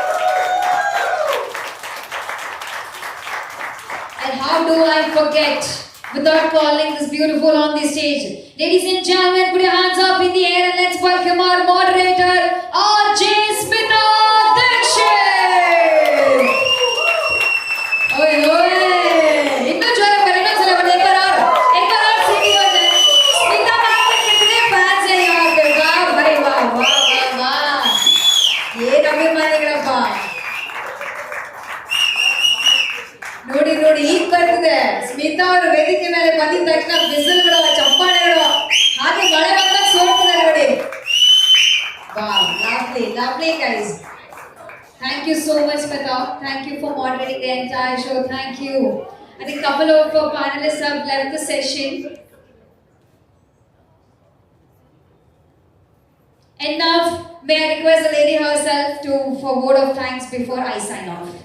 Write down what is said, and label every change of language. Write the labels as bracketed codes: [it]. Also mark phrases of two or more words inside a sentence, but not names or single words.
[en] And how do I forget without calling this beautiful on the stage? Ladies and gentlemen, put your hands up in the air and let's welcome our moderator, R.J. Smita Dixit. Oi, oi. [hi] इतना जोर में करना चला बट एक बार और सीधी हो जाए। स्मिता मैम के कितने फैंस हैं यहाँ पे? वाह भाई वाह वाह वाह वाह। [kn] ये अभिमानिಗಳಪ್ಪ. ನೋಡಿ ನೋಡಿ ಈಗ ಬರ್ತಿದೆ. ಸ್ಮಿತಾ ಅವರು ವೇದಿಕೆ ಮೇಲೆ ಬಂದಿದ ತಕ್ಷಣ ಬಿಸಿಲುಗಳು ಚಪ್ಪಾಳೆಗಳು ಹಾಗೆ ಮಳೆ ಬಂದಾಗ ಸೋಡ್ತಿದ್ದಾರೆ ನೋಡಿ. [en] Wow, lovely guys. Thank you so much, Smita. Thank you for moderating the entire show. Thank you. I think a couple of panelists have left the session. And now, may I request the lady herself for a word of thanks before I sign off.